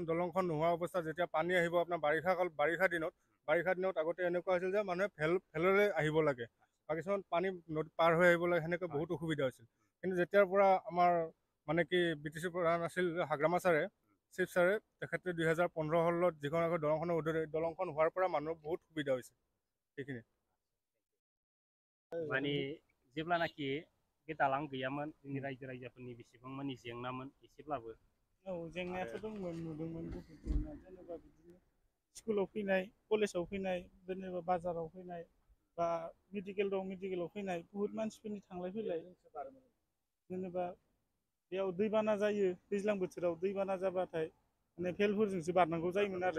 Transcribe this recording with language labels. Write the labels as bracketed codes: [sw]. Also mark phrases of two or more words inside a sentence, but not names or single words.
[as] দলংখন নোহোৱা অৱস্থাত যেতিয়া পানী আহিব আপোনাৰ বাৰিষা দিনত আগতে এনেকুৱা হৈছিল যে মানুহে ফেলৰে আহিব লাগে বা কিছুমান পানী নদী পাৰ হৈ আহিব লাগে সেনেকৈ বহুত অসুবিধা হৈছিল কিন্তু যেতিয়াৰ পৰা আমাৰ মানে কি BTC প্ৰধান আছিল হাগ্ৰামা ছাৰে চিফ ছাৰে তেখেতে 2015 সালত যিখন আগত দলংখন উদ্বোধন দলংখন হোৱাৰ পৰা মানুহৰ বহুত সুবিধা হৈছে সেইখিনি [brx] माने जेब्लानाखि बे दालां गैयामोन जोंनि रायजो राजाफोरनि बेसेबां मानि जेंनामोन एसेब्लाबो औ जेंनायाथ' दंमोन नुदोंमोन बहुत जेंना जेनेबा बिदिनो स्कुलाव फैनाय कलेजाव फैनाय जेनेबा बाजाराव फैनाय बा मेडिकेल दं मेडिकेलाव फैनाय बहुत मानसिफोरनि थांलाय फैलाय जेनेबा बेयाव दैबाना जायो दैज्लां बोथोराव दैबाना जाबाथाय माने भेलफोरजोंसो बारनांगौ जायोमोन आरो